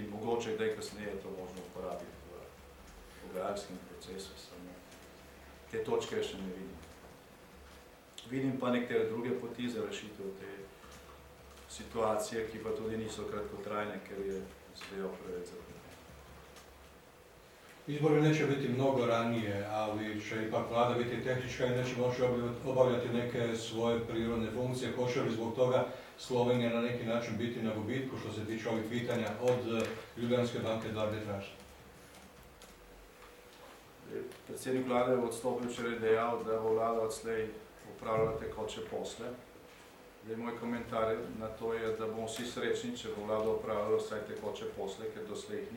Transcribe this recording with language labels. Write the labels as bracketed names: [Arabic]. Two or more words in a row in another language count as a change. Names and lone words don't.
[Slovenian] Mogoče kdaj kasneje je to možno uporabiti v pogajalskem procesu, samo te točke še ne vidim. Vidim pa nekatere druge poti za rešitev te situacije, ki pa tudi niso kratkotrajne, ker je zadeva preveč zapletena. [Croatian] Izbori neće biti mnogo ranije, ali će ipak vlada biti tehnička i neće moći obavljati neke svoje prirodne funkcije. Hoće li zbog toga Slovenija na neki način biti na gubitku što se tiče ovih pitanja od Ljubljanske banke do arbitraže? [Slovenian] Predsednik vlade je v odstopu včeraj dejal, da bo vlada odslej upravljala tekoče posle. Moj komentar na to je, da bomo vsi srečni, če bo vlada upravljala vsaj tekoče posle, ker doslej jih ni.